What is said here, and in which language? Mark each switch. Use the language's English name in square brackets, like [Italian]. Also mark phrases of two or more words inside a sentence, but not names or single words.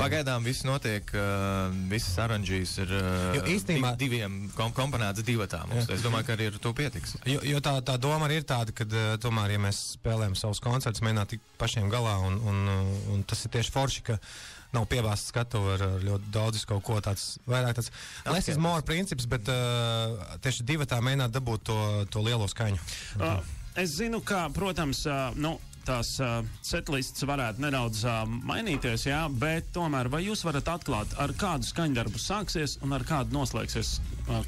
[Latvian] Pagaidām viss notiek, visas aranžīs ir diviem komponētas divatā mums. Es domāju, ka arī ar to pietiks. Jo tā doma arī ir tāda, ka tomēr, ja mēs spēlējam savus koncertus, mēģināt tik pašiem galā, un tas ir tieši forši, ka nav piebāsts skatuvi ar ļoti daudz kaut ko tāds, vairāk tāds [English] less is more [Latvian] princips, bet tieši divatā mēģināt dabūt to lielo skaņu. Es zinu, ka, protams, tās setlists varētu nedaudz mainīties, jā, bet tomēr vai jūs varat atklāt, ar kādu skaņdarbu sāksies un ar kādu noslēgsies koncerts?